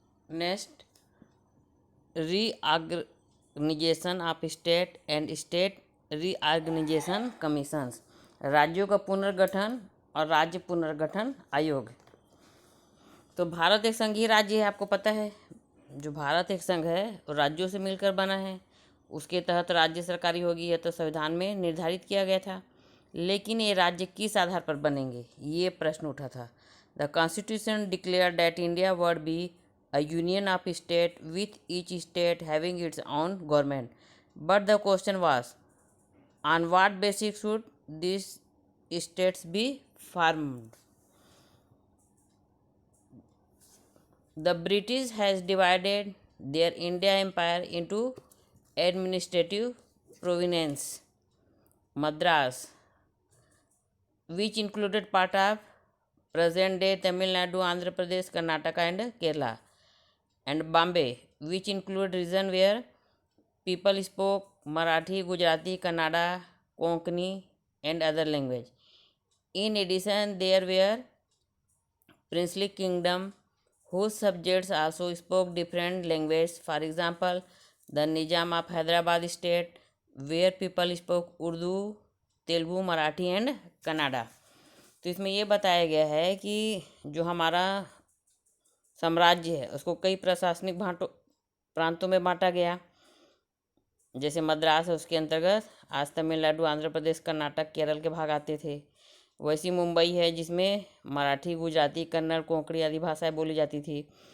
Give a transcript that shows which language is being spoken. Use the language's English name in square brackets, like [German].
[English] next, reorganisation of state and state reorganisation commissions, [Hindi] राज्यों का पुनर्गठन और राज्य पुनर्गठन आयोग। तो भारत एक संघीय राज्य है, आपको पता है। जो भारत एक संघ है वो राज्यों से मिलकर बना है। उसके तहत राज्य सरकारी होगी, यह तो संविधान में निर्धारित किया गया था। लेकिन ये राज्य किस आधार पर बनेंगे, ये प्रश्न उठा था। [English] The constitution declare that India would be a union of state with each state having its own government, but the question was, on what basis should these states be formed? The British has divided their India empire into administrative provinces. Madras, which included part of present-day Tamil Nadu, Andhra Pradesh, Karnataka and Kerala, and Bombay, which included region where people spoke Marathi, Gujarati, Kannada, Konkani and other language. In addition, there were princely kingdom whose subjects also spoke different languages. For example, the Nizam of Hyderabad state, where people spoke Urdu, Telugu, Marathi and Kannada. [Hindi] तो इसमें ये बताया गया है कि जो हमारा साम्राज्य है उसको कई प्रशासनिक प्रांतों में बांटा गया। जैसे मद्रास है, उसके अंतर्गत आज तमिलनाडु, आंध्र प्रदेश, कर्नाटक, केरल के भाग आते थे। वैसी मुंबई है जिसमें मराठी, गुजराती, कन्नड़, कोंकणी आदि भाषाएं बोली जाती थी।